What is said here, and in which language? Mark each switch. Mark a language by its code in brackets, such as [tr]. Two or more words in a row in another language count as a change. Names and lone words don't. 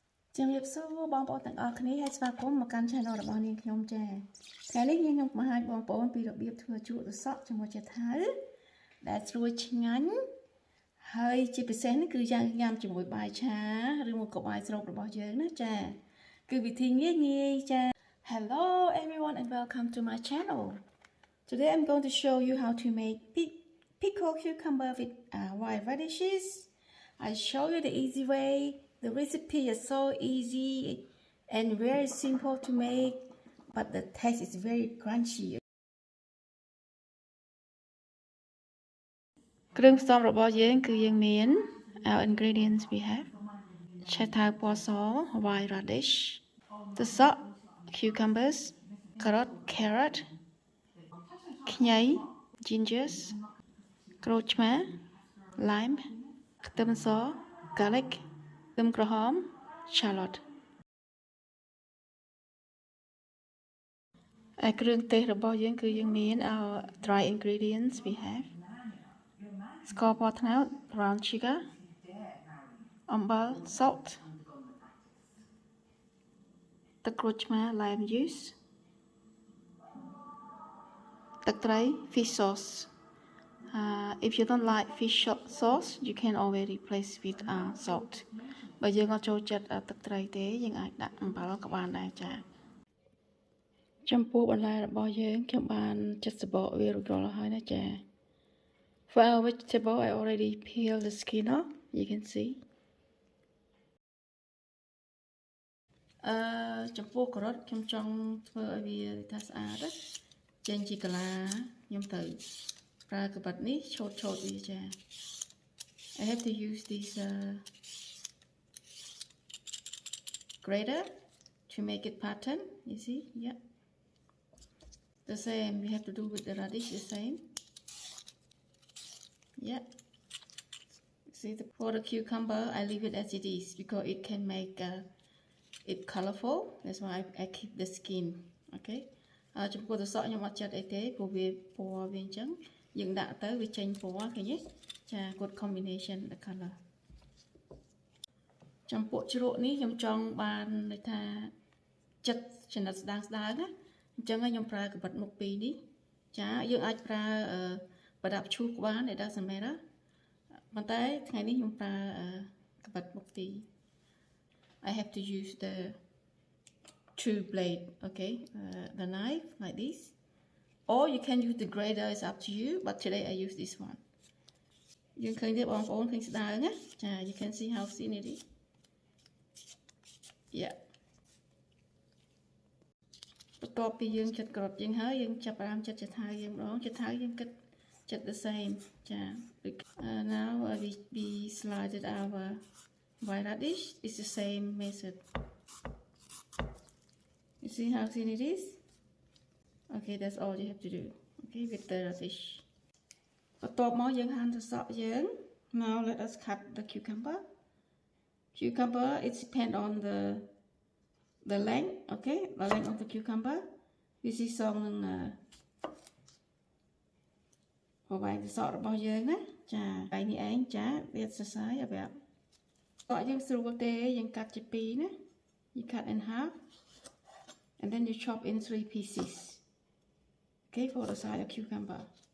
[km] ជំរាបសួរបងប្អូនទាំងអស់គ្នាហើយស្វាគមន៍មកកាន់ channel របស់នាងខ្ញុំចាថ្ងៃនេះនាងខ្ញុំបង្ហាញបងប្អូនពីរបៀបធ្វើជ្រក់ត្រសក់ជាមួយចេថៅដែលស្រួយឆ្ងាញ់ហើយជាពិសេសនេះគឺយ៉ាងញ៉ាំជាមួយបាយឆាឬមកក៏បាយស្រូបរបស់យើងណាចាគឺវិធីងាយចា [en] Hello everyone and welcome to my channel. Today I'm going to show you how to make pickled cucumber with white radishes. I show you the easy way. The recipe is so easy and very simple to make, but the taste is very crunchy. [km] គ្រឿងផ្សំរបស់យើងគឺយើងមាន [en] our ingredients we have [km] ឆៃថាវពណ៌ស [en] white radish [km] ត្រសក់ [en] cucumbers carrot [km] ខ្ញី gingers ក្រូចឆ្មា lime ខ្ទឹមស garlic ខ្ទឹមក្រហម shallot ហើយគ្រឿងទេសរបស់យើងគឺយើងមាន [en] our dry ingredients we have [km] ស្ករពណ៌ត្នោត [en] brown sugar [km] អំបិល salt [en] ទឹកក្រូចឆ្មា lime juice ទឹកត្រី fish sauce if you don't like fish sauce you can always replace with salt [km] បើយើងអត់ចូលចិត្តទឹកត្រីទេយើងអាចដាក់អំបិលក៏បានដែរចាចំពោះបន្លែរបស់យើងខ្ញុំបានចិតសបកវារួចរាល់ហើយណាចា [en] For our vegetable I already peel the skin off you can see [km] ចំពោះការ៉ុតខ្ញុំចង់ធ្វើឲ្យវាថាស្អាតចេញជាកាឡាខ្ញុំទៅប្រើកាបិតនេះឆូតវាចា [en] I have to use this grater to make it pattern you see yeah the same we have to do with the radish the same yeah see for the cucumber I leave it as it is because it can make it colorful that's why I keep the skin okay [km] ចំពោះត្រសក់ខ្ញុំអត់ចិត្តអីទេព្រោះវាពណ៌វាអញ្ចឹងយើងដាក់ទៅវាចេញពណ៌ឃើញទេចា [en] good combination the color [km] ចំពោះជ្រក់នេះខ្ញុំចង់បានន័យថាចិត្តចំណិតស្ដាងណាអញ្ចឹងខ្ញុំប្រើកាបិតមុខពីរ នេះចាយើងអាចប្រើប្រដាប់ឈូសក៏បាន [en] it doesn't matter [km] ប៉ុន្តែថ្ងៃនេះខ្ញុំប្រើកាបិតមុខទី [en] I have to use the two blade okay the knife like this or you can use the grater it's up to you but today I use this one [km] យើងឃើញទេបងប្អូនឃើញស្ដើងណាចា [en] you can see how thin it is [km] yeah បន្ទាប់ពីយើងចិតក្រូចយើងហើយយើងចាប់ផ្ដើមចិតចថាយើងម្ដងចថាយើងគិតចិត [en] the same [km] ចា [en] now we sliced our white radish is the same method you see how thin it is okay that's all you have to do okay with the radish [km] បន្ទាប់មកយើងហាន់ត្រសក់យើង [en] now let us cut the cucumber it depends on the length okay the length of the cucumber this is សងនឹង [km] ប្រវែងត្រសក់របស់យើងណាចាហើយនេះឯងចាវាសរសើរឲ្យប្រាប់ត្រសក់យើងស្រួលទេយើងកាត់ជាពីរណា [en] you cut in half and then you chop in 3 pieces okay for the size of cucumber